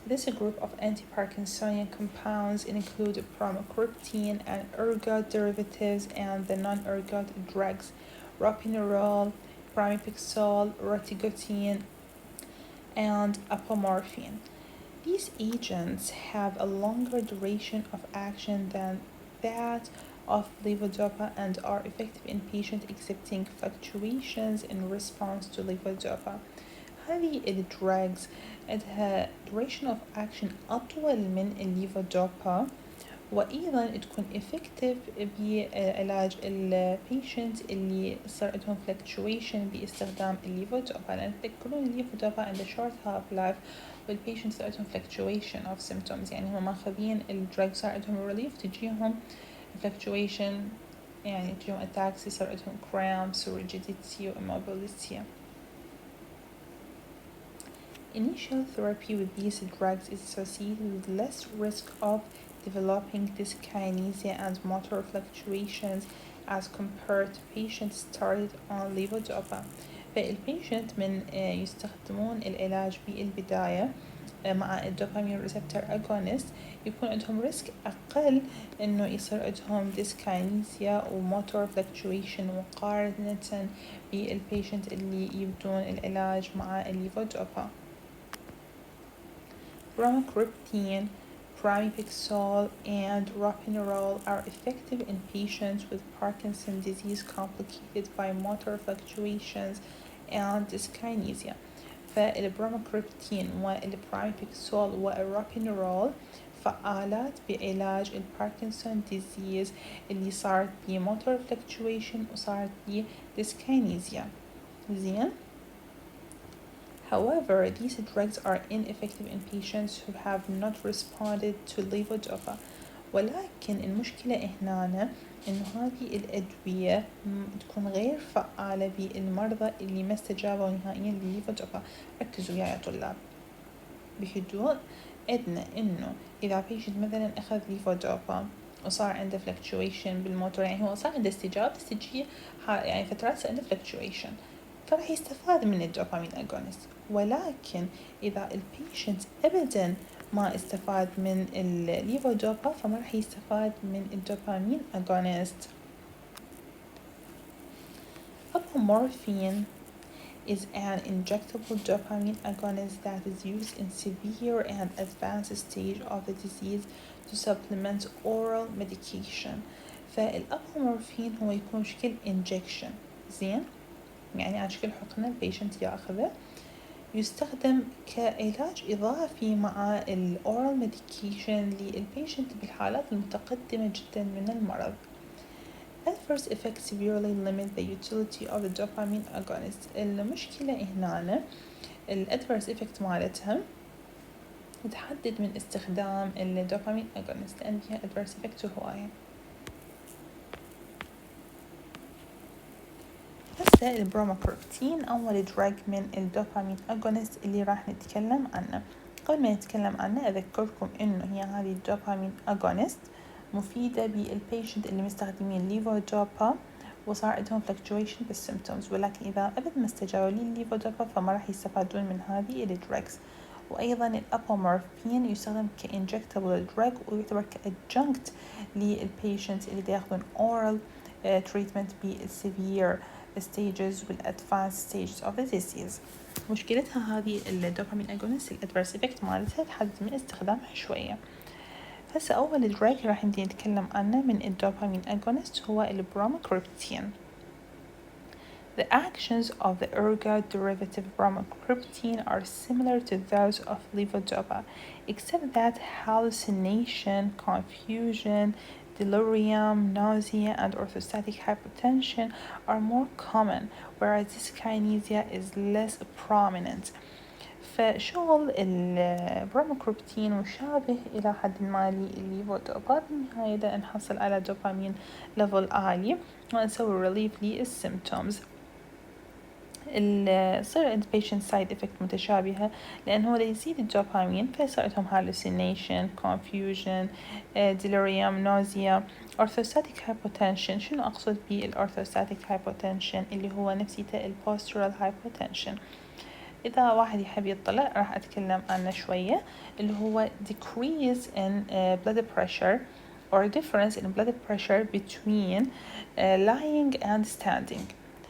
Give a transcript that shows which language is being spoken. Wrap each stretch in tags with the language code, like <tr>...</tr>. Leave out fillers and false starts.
<en>This group of anti-Parkinsonian compounds include bromocriptine and ergot derivatives and the non-ergot drugs ropinirole, pramipixole, rotigotine, and apomorphine. These agents have a longer duration of action than that of levodopa and are effective in patients exhibiting fluctuations in response to levodopa.</en> <ar>هذه الدراجز عندها</ar> <en>duration of action</en> <ar>أطول من الليفودوبا، وأيضا تكون effective بعلاج البيشنت اللي صار عندهم fluctuation باستخدام الليفودوبا، لأن تذكرون الليفودوبا عنده</ar> <en>short half life</en> <ar>والبيشنت صار عندهم</ar> <en>fluctuation of symptoms،</en> <ar>يعني هم ماخذين الدراج صار عندهم relief تجيهم fluctuation، يعني تجيهم attacks، يصير عندهم cramps و</ar> <en>rigidity و immobility. Initial therapy with these drugs is associated with less risk of developing dyskinesia and motor fluctuations as compared to patients started on levodopa.</en> <ar>فالبيشنت من يستخدمون العلاج بالبداية مع الدوبامين ريسبتور اغونست يكون عندهم ريسك أقل إنه يصير عندهم ديسكاينيزيا وموتور فلكتويشن مقارنة بالبيشنت اللي يبدون العلاج مع الليفودوبا.</ar> <en>Bromocriptine, pramipixole, and ropinirole are effective in patients with Parkinson's disease complicated by motor fluctuations and dyskinesia.</en> <ar>فالبروموكريبتين والبراميبيكسول والروبينرول فعالات بعلاج الباركنسون ديزيز اللي صارت بيه موتور فلكتويشن وصارت بيه ديسكاينيزيا. زين.</ar> <en>However, these drugs are ineffective in patients who have not responded to levodopa.</en> <ar>ولكن المشكلة هنا إنه هذه الأدوية تكون غير فعالة بالمرضى اللي ما استجابوا نهائيا للليفودوبا. ركزوا يا طلاب بهدوء. عندنا إنه إذا بيشنت مثلا أخذ ليفودوبا وصار عنده fluctuation بالموتور، يعني هو صار عنده استجابة بس تجي يعني فترات صار عنده fluctuation، فراح يستفاد من الدوبامين أجونست. ولكن إذا البيشنت أبدا ما استفاد من الليفودوبا فما راح يستفاد من الدوبامين أجونست.</ar> <en>Apomorphine is an injectable dopamine agonist that is used in severe and advanced stage of the disease to supplement oral medication.</en> <ar>فالأبومورفين هو يكون شكل injection، زين، يعني على شكل حقنة البيشنت ياخذه، يستخدم كعلاج إضافي مع الأورال ميديكيشن للبيشنت بالحالات المتقدمة جدا من المرض.</ar> <en>Adverse effects severely limit the utility of the dopamine agonist.</en> <ar>المشكلة هنا الادفيرس افكت مالتها تحدد من استخدام الدوبامين agonist لأن فيها</ar> <en>adverse effect</en> <ar>هواية. هسه البروموكورتين أول دراج من الدوبامين agonist اللي راح نتكلم عنه. قبل ما نتكلم عنه أذكركم إنه هي هذه الدوبامين agonist مفيدة بالبيشنت اللي مستخدمين ليفودوبا وصار عندهم fluctuation بالسيمتومز، ولكن إذا أبد ما استجابوا للليفودوبا فما راح يستفادون من هذه الدراجز. وأيضا الأبومورفين يستخدم كإنجكتبل دراج ويعتبر كأدجنكت للبيشنت اللي ياخذون</ar> <en>oral treatment</en> <ar>بالسيفير stages وال</ar> <en>advanced stages of the disease.</en> <ar>مشكلتها هذه الدوبامين أجونست الادفيرس افكت مالتها تحدد من استخدامها شوية. هسه أول دراج راح نبدي نتكلم عنه من الدوبامين أجونست هو البروموكريبتين.</ar> <en>The actions of the ergot derivative bromocriptine are similar to those of levodopa, except that hallucination, confusion, delirium, nausea, and orthostatic hypotension are more common, whereas dyskinesia is less prominent.</en> <ar>فشغل البروموكريبتين مشابه إلى حد ما للليفودوبا. بالنهاية دا نحصل على دوبامين ليفل عالي ونسوي ريليف للسيمتومز. يصير عند patient</ar> <en>side effect</en> <ar>متشابهة لأن هو يزيد الدوبامين فيصير عندهم</ar> <en>hallucination, confusion, delirium, nausea, orthostatic hypotension.</en> <ar>شنو أقصد بال</ar> <en>orthostatic hypotension</en> <ar>اللي هو نفسيته</ar> <en>postural hypotension.</en> <ar>إذا واحد يحب يطلع راح أتكلم عنه شوية، اللي هو</ar> <en>decrease in blood pressure or difference in blood pressure between lying and standing.</en>